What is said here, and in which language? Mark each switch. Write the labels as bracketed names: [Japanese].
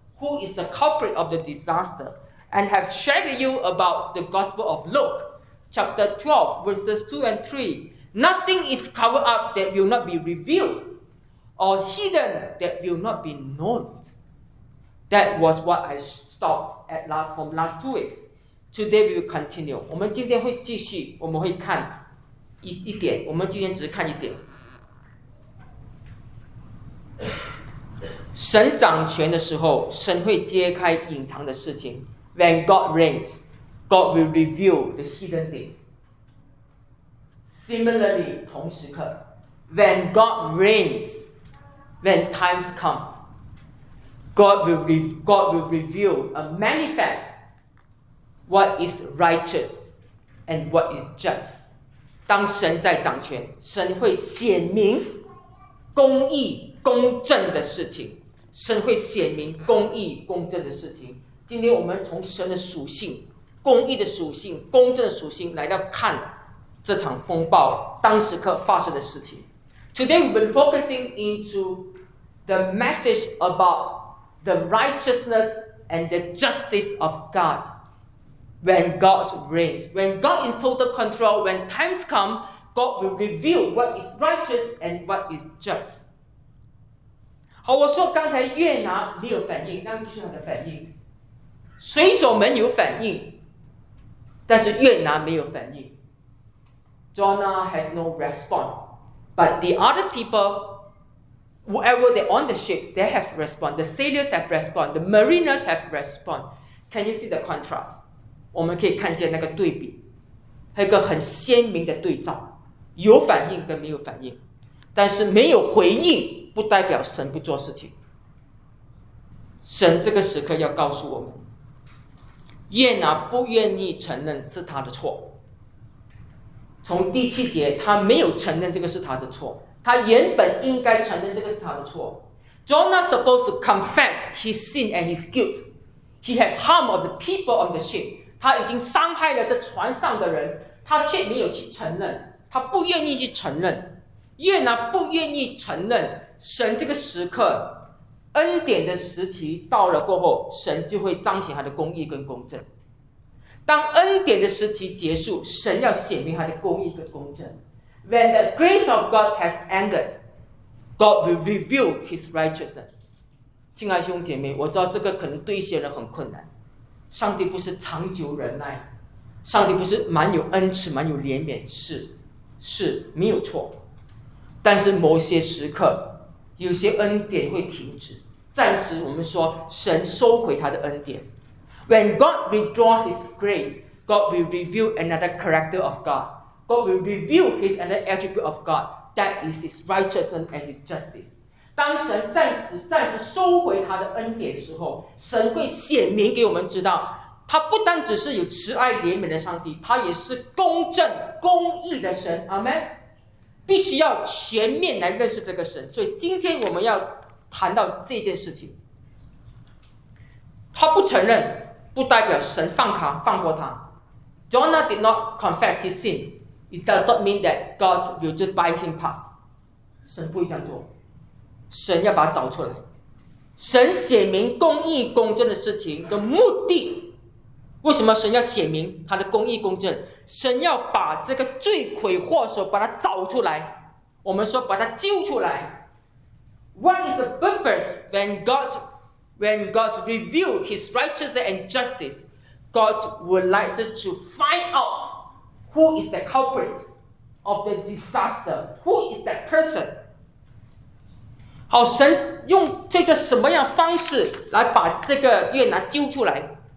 [English] Who is the culprit of the disaster? And have shared with you about the Gospel of Luke, chapter 12, verses 2 and 3. Nothing is covered up that will not be revealed, or hidden that will not be known. That was what I stopped at last, from last 2 weeks. Today we will continue. [Chinese] 我们今天会继续，我们会看一点，我们今天只是看一点。神掌权的时候，神会揭开隐藏的事情。 [English] When God reigns, God will reveal the hidden things. Similarly, [Chinese] 同时刻 [English] ，When God reigns, when times comes, God will reveal and manifest what is righteous and what is just. [Chinese] 当神在掌权，神会显明公义公正的事情。神会显明公义公正的事情。今天我们从神的属性、公义的属性、公正的属性来到看这场风暴当时刻发生的事情。 [English] Today we've been focusing into the message about the righteousness and the justice of God. When God reigns, when God is total control, when times come, God will reveal what is righteous and what is just. [Chinese] 好，我说刚才约拿没有反应，那就是他的反应。水手们有反应，但是约拿没有反应。 [English] Jonah has no response. But the other people, wherever they're on the ship, they have responded. The sailors have responded. The mariners have responded. Can you see the contrast? [Chinese] 我们可以看见那个对比，一个很鲜明的对照，有反应跟没有反应。但是没有回应不代表神不做事情。神这个时刻要告诉我们，约拿不愿意承认是他的错。从第七节，他没有承认这个是他的错，他原本应该承认这个是他的错。 [English] Jonah supposed to confess his sin and his guilt. He had harm of the people on the ship. [Chinese] 他已经伤害了这船上的人，他却没有去承认，他不愿意去承认。约拿不愿意承认，神这个时刻恩典的时期到了过后，神就会彰显他的公义跟公正。当恩典的时期结束，神要显明他的公义跟公正。 [English] When the grace of God has ended, God will reveal His righteousness. [Chinese] 亲爱兄姐妹，我知道这个可能对一些人很困难。上帝不是长久忍耐，上帝不是蛮有恩慈、蛮有怜悯，是没有错。但是某些时刻，有些恩典会停止，暂时我们说神收回他的恩典。 [English] When God withdraws His grace, God will reveal another character of God. God will reveal His another attribute of God. That is His righteousness and His justice. [Chinese] 当神暂时收回他的恩典的时候，神会显明给我们知道，他不单只是有慈爱怜悯的上帝，他也是公正公义的神。 [English] Amen. [Chinese] 必须要全面来认识这个神。所以今天我们要谈到这件事情。他不承认不代表神放过他。 [English] Jonah did not confess his sin. It does not mean that God will just buy him pass. [Chinese] 神不会这样做。神要把他找出来。神显明公义公正的事情的目的。为什么神要显明他的公义公正？神要把这个罪魁祸首把他找出来。我们说把他揪出来。 [English] What is the purpose when God reveals His righteousness and justice, God would like to find out who is the culprit of the disaster. Who is that person? [Chinese] 好，神用这个什么样方式来把这个约拿揪出来？